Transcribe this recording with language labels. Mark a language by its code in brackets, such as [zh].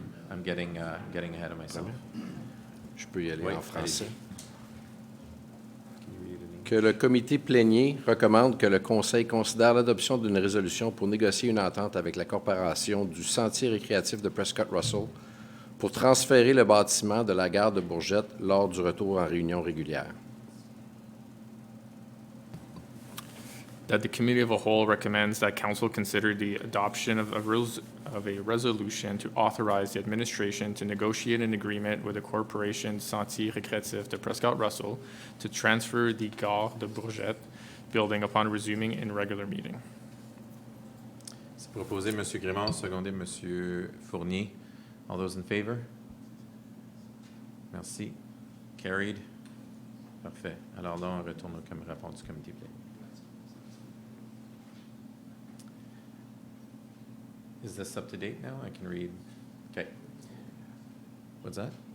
[en] I'm getting ahead of myself. [fr] Je peux y aller Oui, en français. allez-y. Que le comité plénier recommande que le conseil considère l'adoption d'une résolution pour négocier une entente avec la Corporation du Sentier récréatif de Prescott-Russell pour transférer le bâtiment de la gare de Bourget lors du retour en réunion régulière. [en] That the committee of a whole recommends that council consider the adoption of a resolution to authorize the administration to negotiate an agreement with the corporation Sentier récréatif de Prescott-Russell to transfer the gare de Bourget building upon resuming in regular meeting. [fr] C'est proposé M. Grémont, secondé M. Fournier. [en] All those in favor? [fr] Merci. [en] Carried. [fr] Parfait. Alors là, on retourne au rapport du comité plénier. [en] Is this up to date now? I can read. Okay. What's that?